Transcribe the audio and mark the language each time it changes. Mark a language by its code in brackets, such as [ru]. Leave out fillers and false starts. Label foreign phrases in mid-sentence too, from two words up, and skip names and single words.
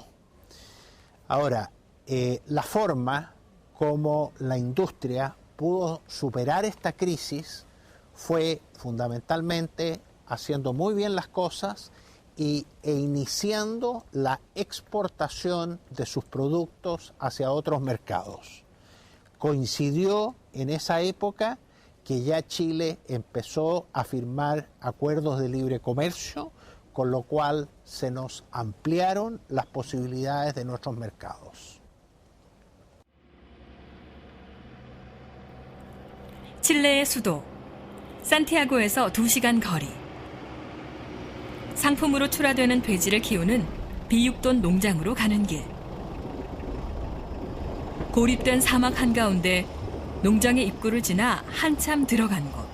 [es] Ahora, la forma como la industria pudo superar esta crisis fue fundamentalmente haciendo muy bien las cosas e iniciando la exportación de sus productos hacia otros mercados. Coincidió en esa época que ya Chile empezó a firmar acuerdos de libre comercio, con lo cual se nos ampliaron las posibilidades de nuestros mercados. [ko] 칠레의 수도, 산티아고에서 2시간 거리. 상품으로 출하되는 돼지를 키우는 비육돈 농장으로 가는 길. 고립된 사막 한가운데 농장의 입구를 지나 한참 들어간 곳.